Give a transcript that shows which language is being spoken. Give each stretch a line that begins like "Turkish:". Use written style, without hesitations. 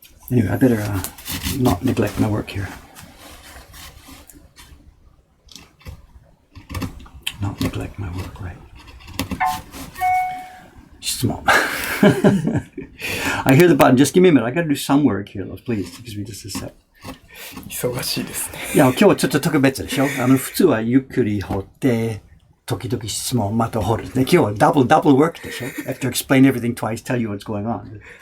English: Anyway, I better not neglect my work here. Not neglect my work, right?
Japanese: 質問.
English: I hear the button. Just give me a minute. I got to do some work here, though. Please, excuse me just a sec.
Japanese: 忙しいですね。いや、今日はちょっと特別でしょ。普通はゆっくり掘って、時々質問また掘る。で、今日は
English: double work
Japanese: でしょ。
English: I have to explain everything twice, tell you what's going on.